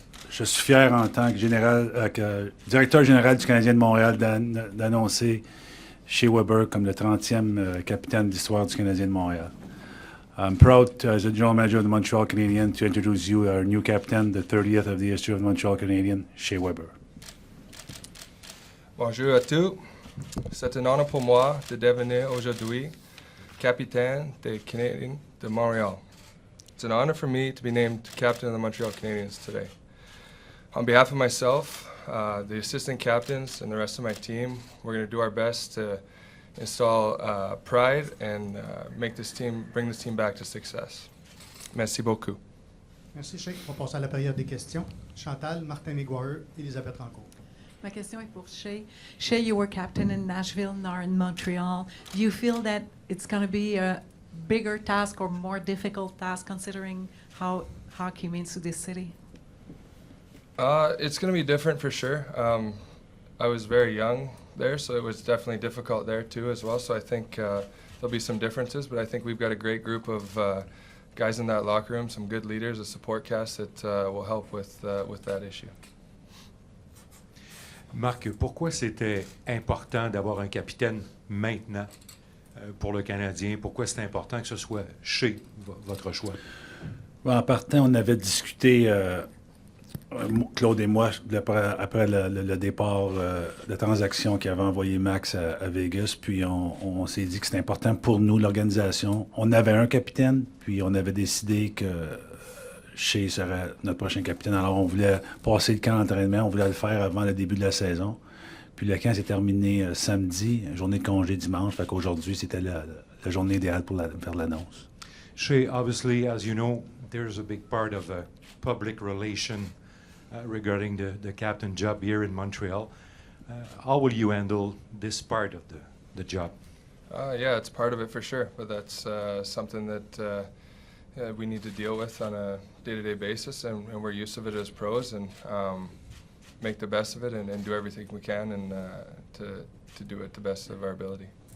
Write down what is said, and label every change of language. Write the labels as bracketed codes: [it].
[fr] Je suis fier en tant que directeur général du Canadien de Montréal d'annoncer Shea Weber comme le 30e capitaine de l'histoire du Canadien de Montréal. [en] I'm proud, as the general manager of the Montreal Canadiens, to introduce you our new captain, the 30th of the history of the Montreal Canadiens, Shea Weber. [fr] Bonjour à tous. C'est un honneur pour moi de devenir aujourd'hui capitaine des Canadiens de Montréal. [en] It's an honor for me to be named captain of the Montreal Canadiens today. On behalf of myself, the assistant captains, and the rest of my team, we're going to do our best to install pride and bring this team back to success. [fr] Merci beaucoup. Merci, Shea. On passe à la période des questions. Chantal, Martin Mégoireux, Elisabeth Rancourt. Ma question est pour Shea. [en] Shea, you were captain in Nashville, now in Montreal. Do you feel that it's going to be a bigger task or more difficult task considering how hockey means to this city? It's going to be different for sure. I was very young there, so it was definitely difficult there too as well. So I think there'll be some differences, but I think we've got a great group of guys in that locker room, some good leaders, a support cast that will help with that issue. [fr] Marc, pourquoi c'était important d'avoir un capitaine maintenant pour le Canadien? Pourquoi c'est important que ce soit Shea, votre choix? En partant, on avait discuté, Claude et moi, après le départ, la transaction qui avait envoyé Max à Vegas, puis on s'est dit que c'était important pour nous, l'organisation. On avait un capitaine, puis on avait décidé que Shea serait notre prochain capitaine. Alors, on voulait passer le camp d'entraînement, on voulait le faire avant le début de la saison. Puis le camp s'est terminé samedi, journée de congé dimanche. Fait qu'aujourd'hui, c'était la journée idéale pour faire l'annonce. [en] Shea, obviously, as you know, there's a big part of public relation regarding the captain job here in Montreal. How will you handle this part of the job? Yeah, it's part of it for sure, but that's something that we need to deal with on a day-to-day basis, and we're used to it as pros, and make the best of it and do everything we can and to do it the best of our ability.